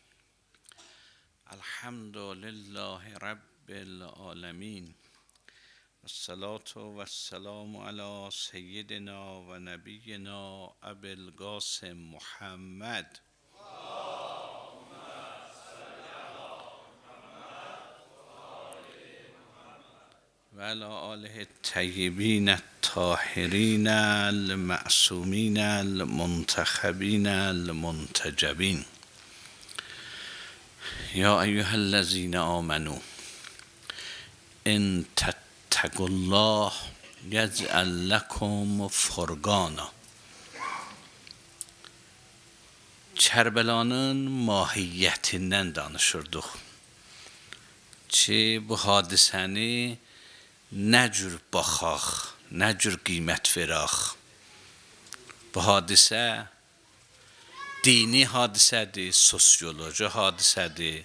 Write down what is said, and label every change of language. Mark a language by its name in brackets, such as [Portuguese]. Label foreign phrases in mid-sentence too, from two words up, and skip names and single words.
[Arabic] الحمد لله رب العالمین، والصلاة والسلام علی سیدنا و نبینا ابی القاسم محمد و علی آله الطیبین الطاهرین المعصومین المنتخبین المنتجبین. یا ایها الذین آمنوا ان تتقوا الله یجعل لکم فرقانا. [Azerbaijani] Kərbəlanın mahiyyətindən danışırdıq ki, bu hadisəni nə cür baxaq, nə cür qiymət verək. Bu hadisə dini hadisədir, sosioloji hadisədir.